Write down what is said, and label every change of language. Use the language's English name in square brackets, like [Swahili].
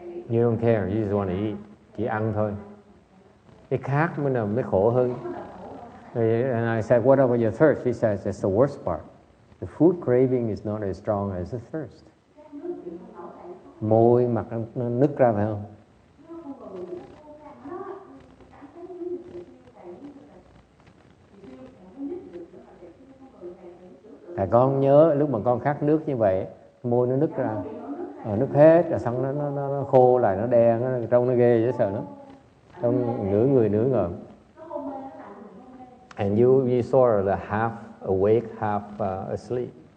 [English] You don't care, you just want to eat. [Vietnamese] Chỉ ăn thôi. Cái khát mới khổ hơn. [English] And I said, what about your thirst? He says, that's the worst part. The food craving is not as strong as the thirst. [Vietnamese] Môi, mặt nó nứt ra phải không? Con nhớ lúc mà con khát nước như vậy, môi nó nứt ra, nứt hết, rồi xong nó khô lại, nó đen, nó trông nó ghê dễ sợ lắm. Trong nửa người nửa ngợm. [English] And you sort of là half awake, half asleep.